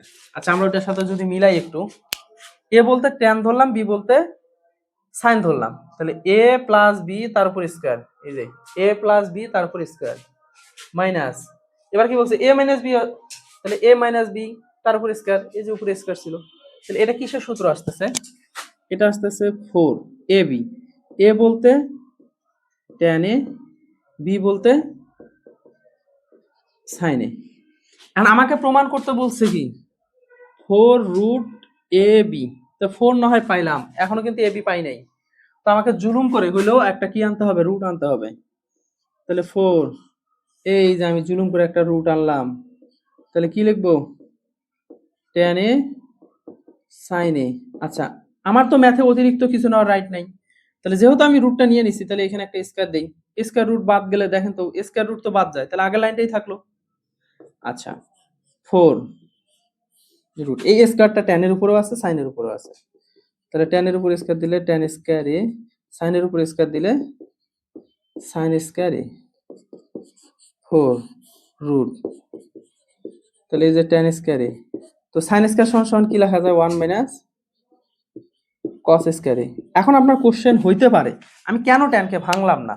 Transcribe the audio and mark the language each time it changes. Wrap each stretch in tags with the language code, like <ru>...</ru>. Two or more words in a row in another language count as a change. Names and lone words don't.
<bn>আচ্ছা আমরা ওটার সাথে যদি মিলাই একটু, a বলতে tan ধরলাম, b বলতে sin ধরলাম, তাহলে a প্লাস বি তার উপর স্কয়ার, এই যে a প্লাস বি তার উপর স্কয়ার মাইনাস, এবার কি বলছে a মাইনাস বি, তাহলে a মাইনাস বি তার উপর স্কয়ার, এই যে উপরে স্কয়ার ছিল। তাহলে এটা কিসের সূত্র আসতেছে, এটা আসতেছে 4ab, a বলতে tan a, b বলতে sin a। এখন আমাকে প্রমাণ করতে বলছে কি 4√ab, তো 4 না হয় পাইলাম, এখনো কিন্তু ab পাই নাই, তো আমাকে জুলুম করে হইলেও একটা কি আনতে হবে, রুট আনতে হবে। তাহলে 4, এই যে আমি জুলুম করে একটা রুট আনলাম, তাহলে কি লিখবো, tan a sin a। আচ্ছা আমার তো ম্যাথে অতিরিক্ত কিছু নেওয়ার রাইট নাই, তাহলে যেহেতু আমি রুটটা নিয়ে নিছি, তাহলে এখানে একটা স্কয়ার দেই,</bn> <en>square root</en> <bn>বাদ গেলে দেখেন তো</bn> <en>square root</en> <bn>তো বাদ যায়, তাহলে আগের লাইনটাই থাকলো। আচ্ছা 4 রুট, এই স্কয়ারটা tan এর উপরেও আছে sin এর উপরেও আছে, তাহলে tan এর উপর স্কয়ার দিলে tan স্কয়ার a, sin এর উপর স্কয়ার দিলে sin স্কয়ার a, 4 রুট, তাহলে এই যে tan স্কয়ার a, তো sin স্কয়ার সমান সমান কি লেখা যায়, 1 মাইনাস cos স্কয়ার a। এখন আপনার কোশ্চেন হইতে পারে আমি কেন tan কে ভাঙলাম না।</bn>